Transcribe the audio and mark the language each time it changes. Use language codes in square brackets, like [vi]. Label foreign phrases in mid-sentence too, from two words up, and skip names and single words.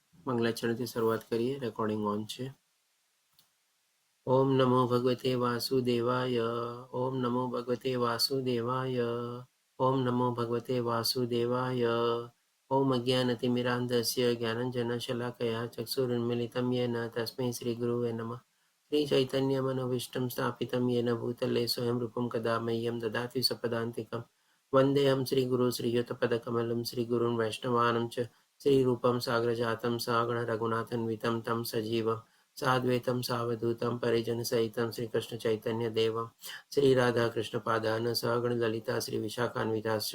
[gu] મંગલાચરણથી શરૂઆત કરીએ. રેકોર્ડિંગ ઓન છે. [sa] ओम नमो भगवते वासुदेवाय. ओम नमो भगवते वासुदेवाय ओम नमो भगवते वासुदेवाय. ઓમ નમો ભગવતે વાસુદેવાય. ओम अज्ञानतिमिरान्धस्य ज्ञानंजनशलाकया चक्षुरुन्मिलितं येन तस्मै श्रीगुरुवे नमः. श्रीचैतन्यमनोभीष्टं स्थापितं येन भूतले स्वयं रूपं कदा मह्यं ददाति सपदान्तिकं. वन्देऽहं श्रीगुरु श्रीयुतपदकमलं श्रीगुरुन् वैष्णवानं च श्रीरूपं साग्रजातं सागणरघुनाथन्वितं तं सजीवं साद्वैतं सावधूतं परिजनसहितं श्रीकृष्णचैतन्यदेवं श्रीराधाकृष्णपादान् सहगणललिता श्रीविशाखान्विताश्च.